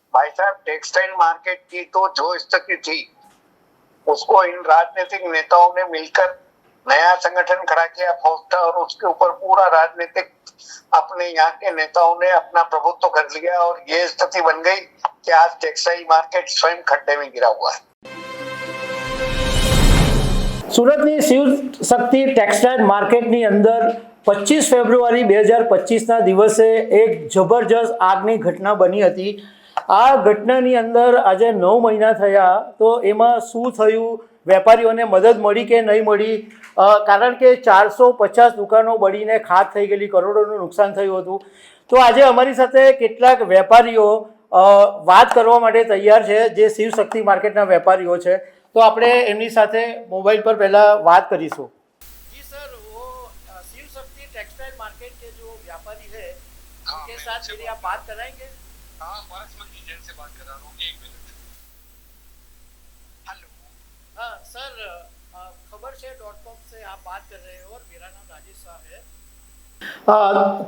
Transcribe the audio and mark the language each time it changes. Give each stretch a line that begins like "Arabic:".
Hindi: भाई साहब, textile market की तो जो स्थिति थी उसको इन राजनीतिक नेताओं ने मिलकर नया संगठन खड़ा किया फोस्टा, और उसके ऊपर पूरा राजनीतिक अपने यहाँ के नेताओं ने अपना प्रभुत्व कर लिया, और ये स्थिति बन गई कि आज टेक्सटाइल मार्केट स्वयं खड्डे में गिरा हुआ है।
Gujarati: સુરતની શિવ શક્તિ ટેક્સટાઇલ માર્કેટની અંદર 25 ફેબ્રુઆરી 2025ના દિવસે એક જબરજસ્ત આગની ઘટના બની હતી। આ ઘટનાની અંદર આજે 9 મહિના થયા, તો એમાં શું થયું, વેપારીઓને મદદ મળી કે નહીં મળી? કારણ કે 450 દુકાનો બળીને ખાક થઈ ગયેલી, કરોડોનું નુકસાન થયું હતું। તો આજે અમારી સાથે કેટલાક વેપારીઓ વાત કરવા માટે તૈયાર છે, જે શિવ શક્તિ માર્કેટના વેપારીઓ છે। तो આપણે એમની સાથે મોબાઈલ પર પહેલા વાત કરીશું।
Hindi: जी सर, वो शिव शक्ति टेक्सटाइल मार्केट के जो व्यापारी है उनके साथ मेरी आप बात कराएंगे? हाँ, मैं एजेंट से बात कर रहा हूँ, 1 मिनट। हेलो। हाँ सर, खबरशेर.com से आप बात कर रहे हो और मेरा नाम राजेश शाह है।